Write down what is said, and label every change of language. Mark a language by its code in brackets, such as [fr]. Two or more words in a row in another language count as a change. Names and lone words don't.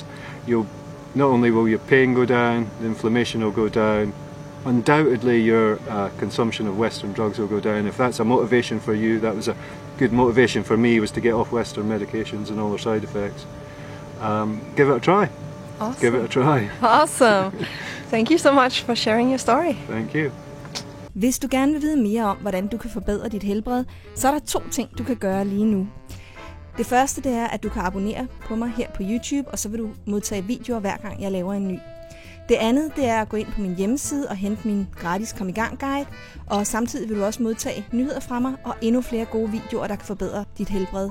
[en] Not only will your pain go down, the inflammation will go down, undoubtedly your consumption of Western drugs will go down. If that's a motivation for you, that was a good motivation for me, was to get off Western medications and all their side effects. Give it a try. Awesome. Give it a try. Awesome. Thank you so much for sharing your story. Thank you. [da] Hvis du gerne vil vide mere om, hvordan du kan forbedre dit helbred, så er der 2 ting, du kan gøre lige nu. Det første, det er, at du kan abonnere på mig her på YouTube, og så vil du modtage videoer hver gang jeg laver en ny. Det andet, det er at gå ind på min hjemmeside og hente min gratis kom i gang guide, og samtidig vil du også modtage nyheder fra mig og endnu flere gode videoer, der kan forbedre dit helbred.